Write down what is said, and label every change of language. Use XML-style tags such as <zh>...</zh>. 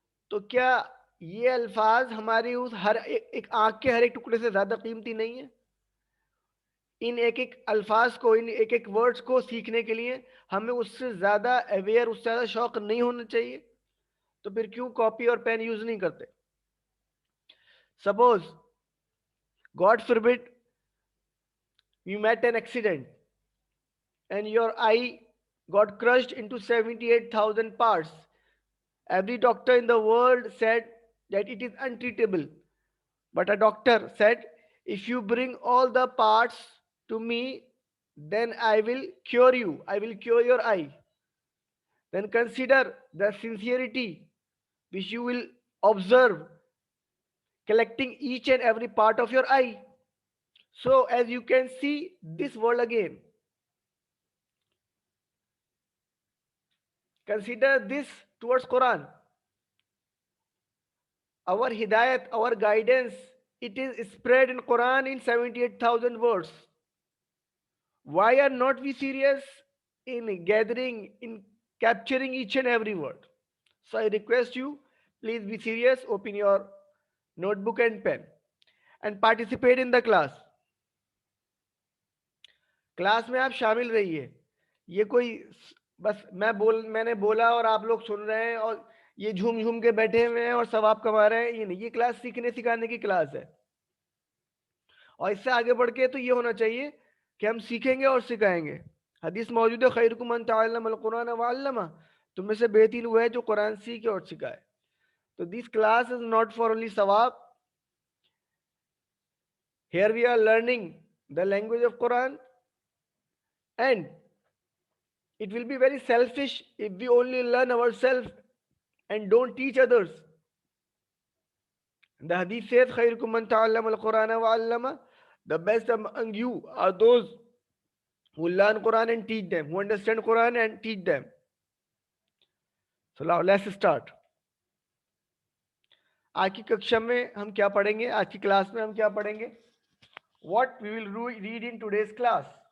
<ur>تو کیا یہ الفاظ ہماری اس ہر ایک آنکھ کے ہر ایک ٹکڑے سے زیادہ قیمتی نہیں ہے؟ ان ایک ایک الفاظ کو, ان ایک ایک ورڈز کو سیکھنے کے لیے ہمیں اس سے زیادہ اویئر, اس سے زیادہ شوق نہیں ہونا چاہیے؟ تو پھر کیوں کاپی اور پین یوز نہیں کرتے؟</ur> <en>Suppose God forbid you met an accident and your eye got crushed into 78,000 parts. Every doctor in the world said that it is untreatable. But a doctor said, if you bring all the parts to me, then I will cure you. I will cure your eye. Then consider the sincerity which you will observe collecting each and every part of your eye. So, as you can see this world again, consider this towards Quran. Our hidayat, our guidance, it is spread in Quran in 78,000 words. Why are not we serious in gathering, in capturing each and every word? So I request you, please be serious, open your notebook and pen and participate in the class.</en> <ur>Class میں آپ شامل رہیے. یہ کوئی بس میں نے بولا اور آپ لوگ سن رہے ہیں اور یہ جھوم جھوم کے بیٹھے ہوئے ہیں اور ثواب کما رہے ہیں, یہ نہیں. یہ کلاس سیکھنے سکھانے کی کلاس ہے. اور اس سے آگے بڑھ کے تو یہ ہونا چاہیے کہ ہم سیکھیں گے اور سکھائیں گے. حدیث موجود ہے,</ur> <ar>خیرکم من تعلم القرآن وعلمہ,</ar> <ur>تم میں سے بہترین وہ ہے جو قرآن سیکھے اور سکھائے.</ur> <en>تو this class is not for only ثواب. Here we are learning the language of Quran, and it will be very selfish if we only learn ourselves and don't teach others. The hadith says,</en> <ar>خَيْرُكُمْ مَنْ تَعَلَّمَ الْقُرْآنَ وَعَلَّمَ.</ar> <en>The best among you are those who learn Quran and teach them, who understand Quran and teach them. So now let's start.</en> <ur>آج کی ککشا میں ہم کیا پڑھیں گے؟ آج کی کلاس میں ہم کیا پڑھیں گے؟</ur> <en>What we will read in today's class.</en>